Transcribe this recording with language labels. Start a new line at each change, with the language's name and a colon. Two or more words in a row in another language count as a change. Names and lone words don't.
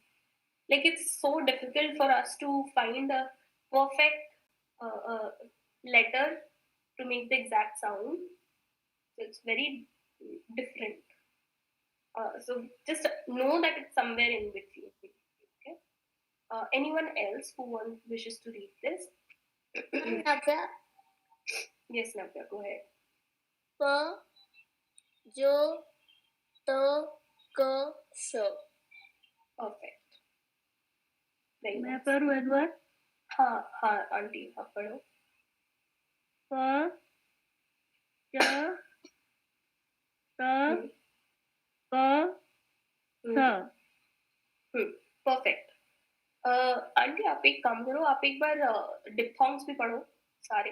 English: Like it's so difficult for us to find a perfect letter to make the exact sound. So it's very different. So just know that it's somewhere in between. Okay. Anyone else who wishes to read this? Navya. Yes, Navya, go ahead. Pa. Jo. Ta. Ka. Sha. Perfect. Very
Hindi: मैं
English: nice.
Hindi: पढ़ूँ एक बार हाँ आंटी आप पढ़ो. प च त क स
English: परफेक्ट.
Hindi: आंटी आप एक काम करो, आप एक बार डिप्थॉन्ग्स भी पढ़ो सारे.